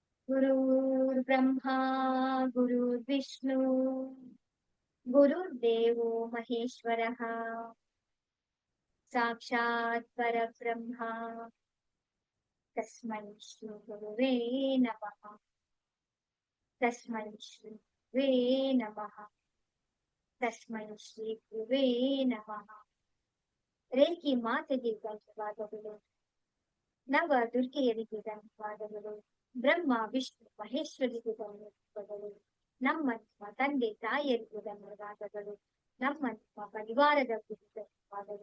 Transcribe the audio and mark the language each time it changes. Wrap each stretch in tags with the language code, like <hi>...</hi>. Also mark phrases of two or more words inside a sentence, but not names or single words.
<sa>गुरुर्ब्रह्मा गुरुर्विष्णु गुरुर्देवो महेश्वरः साक्षात् परब्रह्म तस्मै श्री गुरुवे नमः। तस्मै श्री गुरुवे नमः। तस्मै श्री गुरुवे नमः।</sa> <kn>ರೇಖಿ ಮಾತೆಗೆ ಧನ್ಯವಾದಗಳು. ನವ ದುರ್ಗೆಯರಿಗೆ ಧನ್ಯವಾದಗಳು. ಬ್ರಹ್ಮ ವಿಷ್ಣು ಮಹೇಶ್ವರಿಗೆ ಧನ್ಯವಾದಗಳು. ನಮ್ಮ ತಂದೆ ತಾಯಿಯರಿಗೆ ಧನ್ಯವಾದಗಳು. ನಮ್ಮ ಪರಿವಾರದ ಧನ್ಯವಾದಗಳು.</kn>